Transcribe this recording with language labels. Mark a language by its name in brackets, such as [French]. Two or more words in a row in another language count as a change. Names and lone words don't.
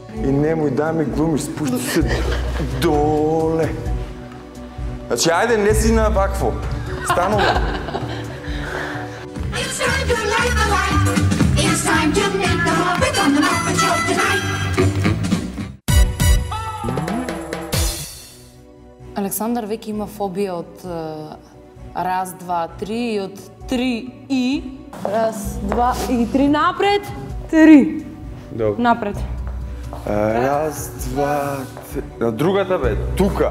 [Macedonian] немој да ми глумиш, спушти се доле. Значи, ајде, не си на вакво. Станува. [English] It's time to light the light. It's time to make the Muppet on the Muppet Show tonight. [Macedonian] Александар веќе има фобија од раз, два, три и од три и... Раз, два и три напред, три. Добро. Напред. Раз, два, три... На другата бе, тука.